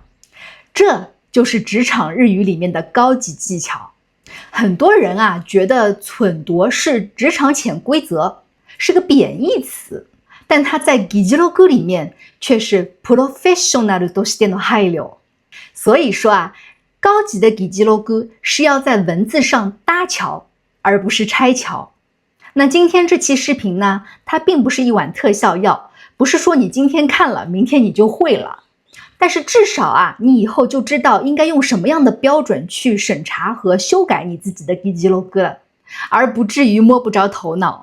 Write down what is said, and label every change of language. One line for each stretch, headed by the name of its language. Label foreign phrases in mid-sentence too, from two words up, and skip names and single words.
Chinese: 这就是职场日语里面的高级技巧。很多人觉得忖度是职场潜规则，是个贬义词，但它在議事録里面却是
Japanese: プロフェッショナルとしての配慮。
Chinese: 所以说高级的議事録是要在文字上搭桥，而不是拆桥。那今天这期视频呢，它并不是一碗特效药，不是说你今天看了，明天你就会了。但是至少你以后就知道应该用什么样的标准去审查和修改你自己的議事録了，而不至于摸不着头脑。